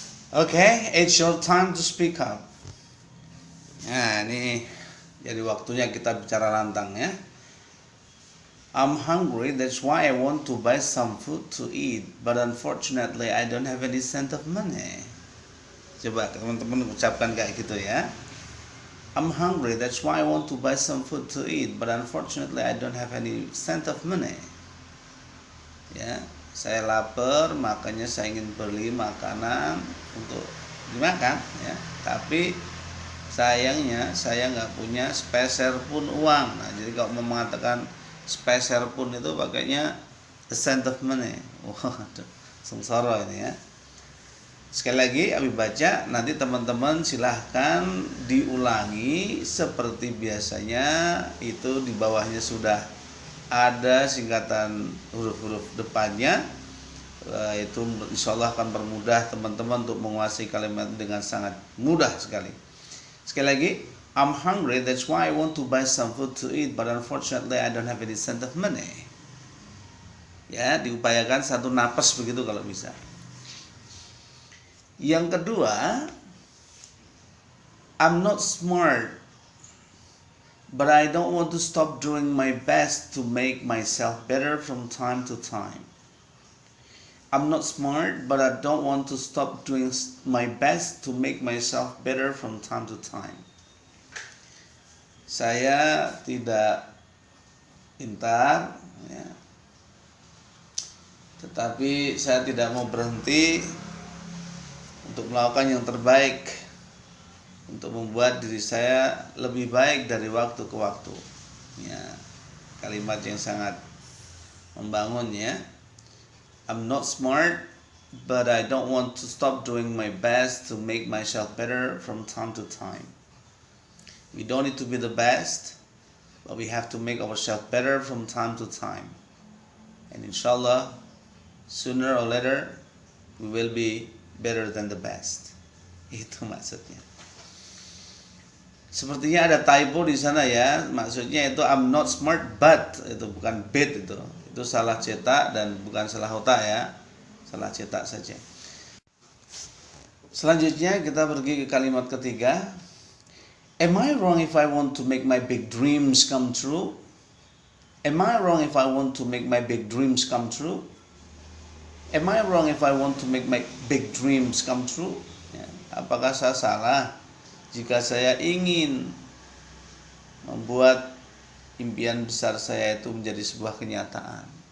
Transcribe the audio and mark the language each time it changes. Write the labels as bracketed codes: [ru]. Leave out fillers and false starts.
[en] Okay, it's your time to speak up. [id] Nah, ini jadi waktunya kita bicara lantang ya. [en] I'm hungry, that's why I want to buy some food to eat, but unfortunately I don't have any cent of money. [id] Coba teman-teman ucapkan kayak gitu ya. [en] I'm hungry, that's why I want to buy some food to eat, but unfortunately I don't have any cent of money. [id] Ya, saya lapar, makanya saya ingin beli makanan untuk dimakan ya. Tapi sayangnya saya nggak punya sepeser pun uang. Nah, jadi kalau mau mengatakan sepeser pun itu pakainya [en] a cent of money. [id] Wah, sengsara ini ya. Sekali lagi Abi baca, nanti teman-teman silahkan diulangi seperti biasanya. Itu di bawahnya sudah ada singkatan huruf-huruf depannya. Itu insya Allah akan bermudah teman-teman untuk menguasai kalimat dengan sangat mudah sekali. Sekali lagi, [en] I'm hungry, that's why I want to buy some food to eat, but unfortunately I don't have any cent of money. [id] Ya, diupayakan satu napas begitu kalau bisa. [en] Yang kedua, I'm not smart, but I don't want to stop doing my best to make myself better from time to time. I'm not smart, but I don't want to stop doing my best to make myself better from time to time. [id] Saya tidak pintar, ya, tetapi saya tidak mau berhenti untuk melakukan yang terbaik untuk membuat diri saya lebih baik dari waktu ke waktu. Ya, kalimat yang sangat membangun ya. [en] I'm not smart, but I don't want to stop doing my best to make myself better from time to time. We don't need to be the best, but we have to make ourselves better from time to time. And inshallah, sooner or later, we will be better than the best. [id] Itu maksudnya. Sepertinya ada typo di sana ya. Maksudnya itu [en] I'm not smart but, [id] itu bukan but itu. Itu salah cetak dan bukan salah otak ya. Salah cetak saja. Selanjutnya kita pergi ke kalimat ketiga. [en] Am I wrong if I want to make my big dreams come true? Am I wrong if I want to make my big dreams come true? Am I wrong if I want to make my big dreams come true? [id] Ya, apakah saya salah jika saya ingin membuat impian besar saya itu menjadi sebuah kenyataan?